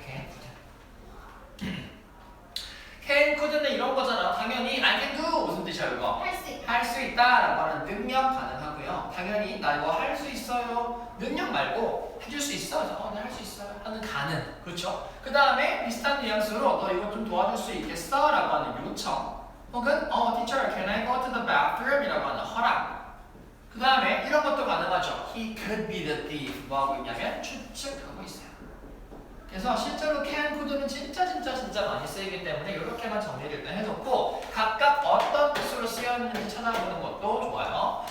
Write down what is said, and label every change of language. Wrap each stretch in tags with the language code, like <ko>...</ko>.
<ko>can, could. can, could는 이런 거잖아. 당연히</ko> <en>I can do</en> <ko>무슨 뜻이야 이거? 할 수 있다 라고 하는 능력 가능하고요. 당연히 나 이거 할 수 있어요. 능력 말고 해줄 수 있어. 네, 할 수 있어요. 하는 가능. 그렇죠? 그 다음에 비슷한 뉘앙스로 너 이거 좀 도와줄 수 있겠어? 라고 하는 요청. 혹은</ko> <en>teacher, can I go to the bathroom?</en> <ko>이라고 하는 허락. 그 다음에 이런 것도 가능하죠.</ko> <en>He could be the thief.</en> <ko>뭐 하고 있냐면 추측하고 있어요. 그래서 실제로 can, could는 진짜 많이 쓰이기 때문에 이렇게만 정리를 일단 해놓고 각각 어떤 뜻으로 쓰였는지 찾아보는 것도 좋아요.</ko>